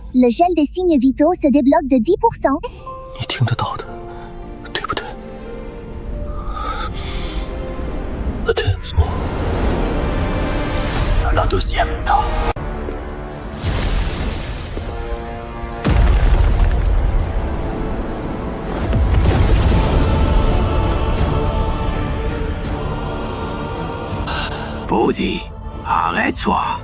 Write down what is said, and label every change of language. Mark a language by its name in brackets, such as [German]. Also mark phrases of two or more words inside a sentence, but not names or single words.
[French] Le gel des signes vitaux se débloque de 10%. [Chinese] 你听得到的，对不对 ？ [French] Attends-moi. La deuxième là. Bodhi, arrête-toi.